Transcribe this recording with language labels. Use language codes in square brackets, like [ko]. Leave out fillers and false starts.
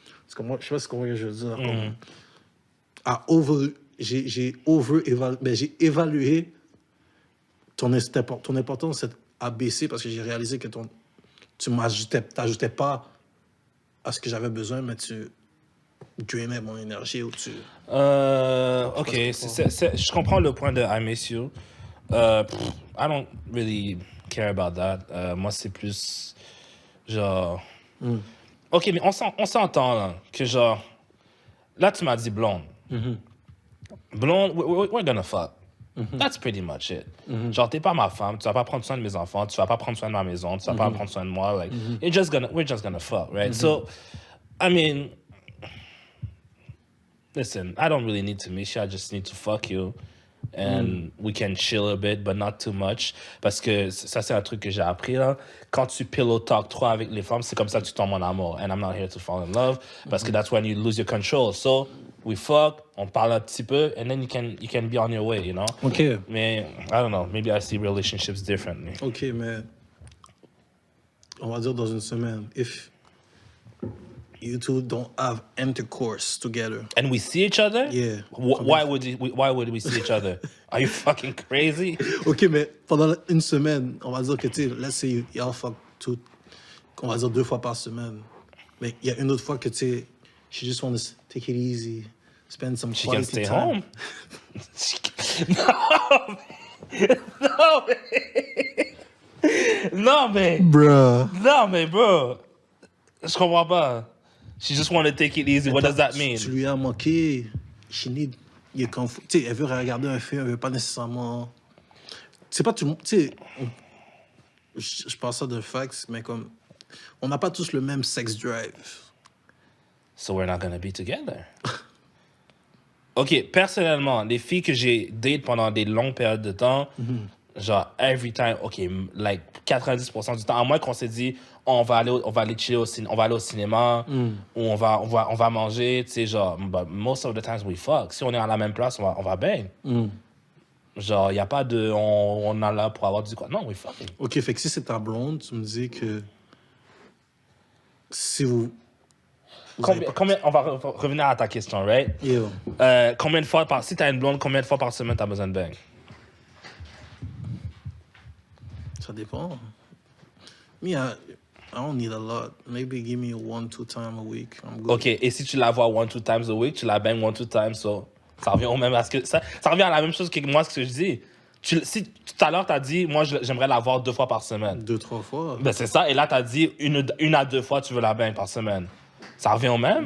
[fr] Parce que moi, je sais pas ce que je veux dire. Comme, j'ai évalué ton importance a baissé parce que j'ai réalisé que tu t'ajoutais pas à ce que j'avais besoin, mais tu drainais mon énergie ou tu... OK, je comprends le point de [en] I miss you. I don't really care about that. [fr] Moi, c'est plus genre... OK, mais on s'entend là, que genre... Là, tu m'as dit blonde. Blonde, [en] we're gonna fuck. That's pretty much it. [fr] Genre, t'es pas ma femme, tu vas pas prendre soin de mes enfants, tu vas pas prendre soin de ma maison, tu vas pas prendre soin de moi. [en] Like, we're just gonna fuck, right? So, I mean, listen, I don't really need to miss you, I just need to fuck you. And we can chill a bit, but not too much. Parce que ça, c'est un truc que j'ai appris, là. Quand tu pillow talk trop avec les femmes, c'est comme ça que tu tombes en amour. And I'm not here to fall in love. [fr] Parce que [en] that's when you lose your control. So, we fuck, [fr] on parle un petit peu, [en] and then you can be on your way, you know? OK. Mais, I don't know, maybe I see relationships differently. [fr] OK, mais on va dire dans 1 semaine, if [en] you two don't have intercourse together. And we see each other? Yeah. Why would we see each other? Are you fucking crazy? [fr] OK, mais pendant une semaine, on va dire que, tu sais, [en] let's say y'all fuck [fr] tout, on va dire 2 fois par semaine. Mais il y a une autre fois que, tu sais, [en] she just want to take it easy, spend some She can quality stay time. home. No, man. No, man. Bruh. No, man, bro. [fr] Je comprends pas. [en] She just want to take it easy. What does that mean? [fr] Tu lui as manqué. [en] She need... [fr] Tu sais, elle veut regarder un film, elle veut pas nécessairement... C'est pas tout le monde... Tu sais, je pense ça de facts, mais comme... On n'a pas tous le même sex drive. [en] So we're not gonna be together. [fr] OK, personnellement, les filles que j'ai date pendant des longues périodes de temps, genre, [en] every time, [fr] OK, like 90% du temps, à moins qu'on s'est dit, on va aller chiller on va aller au cinéma, ou on va manger, tu sais, genre, [en] but most of the times we fuck. [fr] Si on est à la même place, on va bang. Genre, il n'y a pas de, on est là pour avoir du quoi. [en] Non, we fucking. [fr] OK, fait que si c'est ta blonde, tu me dis que... Si vous... Combien, on va revenir à ta question, right? [en] Yeah. [fr] Combien de fois si t'as une blonde, combien de fois par semaine t'as besoin de bang? Ça dépend. [en] Me, I don't need a lot. Maybe give me 1-2 times a week. I'm good. [fr] OK, et si tu la vois [en] 1-2 times a week, [fr] tu la bangs 1-2 times, so ça revient au même... Ça revient à la même chose que moi, ce que je dis. Si tout à l'heure, t'as dit, moi, j'aimerais la voir 2 fois par semaine. 2-3 fois. Ben, c'est ça. Et là, t'as dit, une à 2 fois, tu veux la bang par semaine. Ça revient au même?